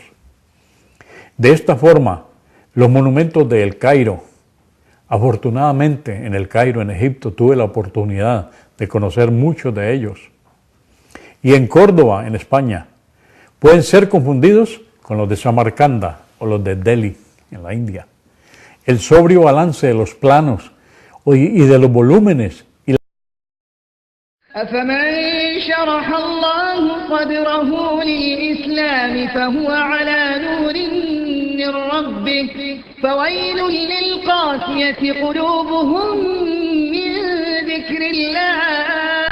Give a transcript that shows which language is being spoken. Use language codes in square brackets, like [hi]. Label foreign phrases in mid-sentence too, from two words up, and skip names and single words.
[es] De esta forma, los monumentos de El Cairo, afortunadamente en El Cairo, en Egipto, tuve la oportunidad de conocer muchos de ellos, y en Córdoba, en España, pueden ser confundidos con los de Samarcanda o los de Delhi, en la India. El sobrio balance de los planos y de los volúmenes y [ar] أفمن شرح الله صدره للإسلام فهو على نور من ربه فويل للقاسية قلوبهم من ذكر الله